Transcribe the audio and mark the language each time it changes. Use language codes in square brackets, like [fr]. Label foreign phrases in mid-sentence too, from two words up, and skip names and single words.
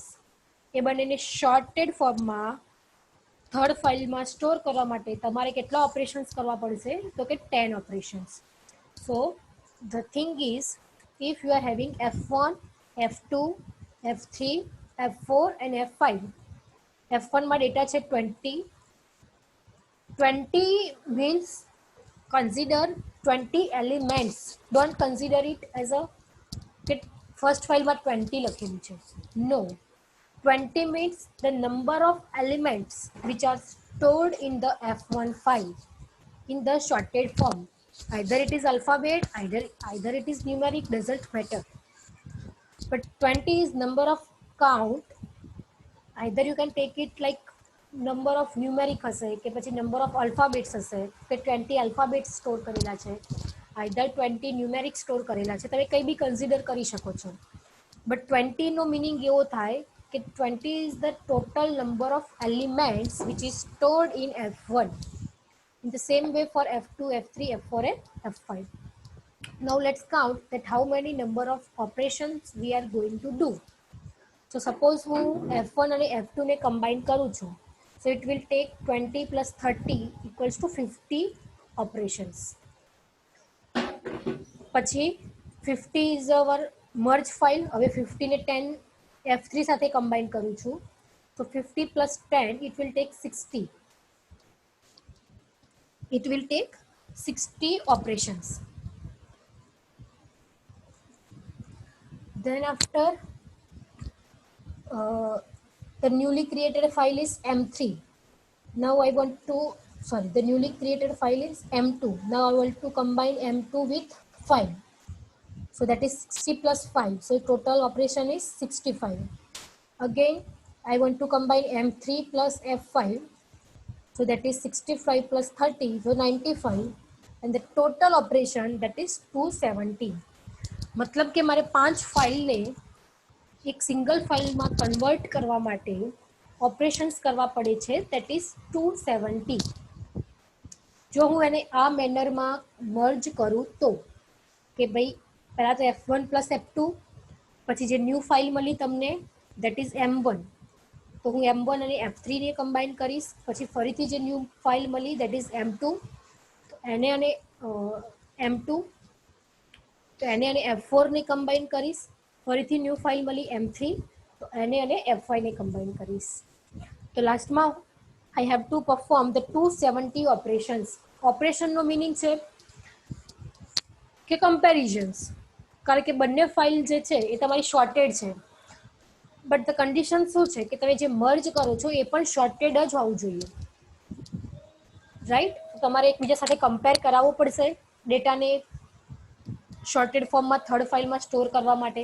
[gu] એ બંનેને [en] sorted formમાં third fileમાં [gu] સ્ટોર કરવા માટે તમારે કેટલા ઓપરેશન્સ કરવા પડશે? તો કે 10 ઓપરેશન્સ. [en] So the thing is, if you are having f1, f2, f3, f4 and f5. [gu] f1માં ડેટા છે 20. [en] 20 means consider 20 elements. Don't consider it as a first [gu] ફાઇલમાં 20 લખેલું છે. [en] No, 20 means the number of elements which are stored in the F1 file in the shorted form. Either it is alphabet, either it is numeric, doesn't matter. But 20 is number of count. Either you can take it like number of numeric [gu] હશે કે પછી [en] number of alphabets [gu] હશે, કે 20 alphabets સ્ટોર કરેલા છે, [en] either 20 numeric [gu] સ્ટોર કરેલા છે, તમે કંઈ બી કન્સિડર કરી શકો છો. [en] બટ [gu] 20 નો મિનિંગ એવો થાય કે [en] 20 is the total number of elements which is stored in F1. In the same way for F2, F3, F4 and F5. Now let's count that how many number of operations we are going to do. So suppose હું F1 અને F2 ને combine કરું છું, so it will take 20 plus 30 equals to 50 operations. પછી 50 is our merge file. [gu] હવે 50 ને 10 F3 સાથે combine કરું છું, [en] so 50 plus 10 it will take 60. It will take 60 operations. Then after the newly created file is M3. Now I want to, sorry, the newly created file is M2. Now I want to combine M2 with 5. So that is 60 plus 5. So total operation is 65. Again, I want to combine M3 plus F5. So that is 65 plus 30, so 95. And the total operation that is 270. [gu] मतलब કે મારે 5 ફાઇલને એક [en] single fileમાં [gu] કન્વર્ટ કરવા માટે ઓપરેશન્સ કરવા પડે છે, [en] that is 270. [gu] જો હું એને આ મેનરમાં મર્જ કરું તો કે ભાઈ પહેલાં તો F1 પ્લસ F2, પછી જે [en] new file [gu] મળી તમને [en] that is M1, [gu] તો હું M1 અને F3 ને કમ્બાઈન કરીશ. પછી ફરીથી જે [en] new file [gu] મળી [en] that is M2, [gu] તો એને અને M2, તો એને અને F4 ને કમ્બાઈન કરીશ. ફરીથી [en] new file [gu] મળી M3, તો એને અને F5 ને કમ્બાઈન કરીશ. [en] તો લાસ્ટમાં I have to perform the 270 operations. [gu] ઓપરેશનનો મિનિંગ છે કે કમ્પેરિઝન્સ, કારણ કે બંને ફાઇલ જે છે એ તમારી શોર્ટેડ છે. [en] but the condition [gu] શું છે કે તમે જે મર્જ કરો છો એ પણ શોર્ટેડ જ હોવું જોઈએ, રાઈટ? તમારે એકબીજા સાથે કમ્પેર કરાવવું પડશે ડેટાને [en] sorted formમાં third fileમાં [gu] સ્ટોર કરવા માટે.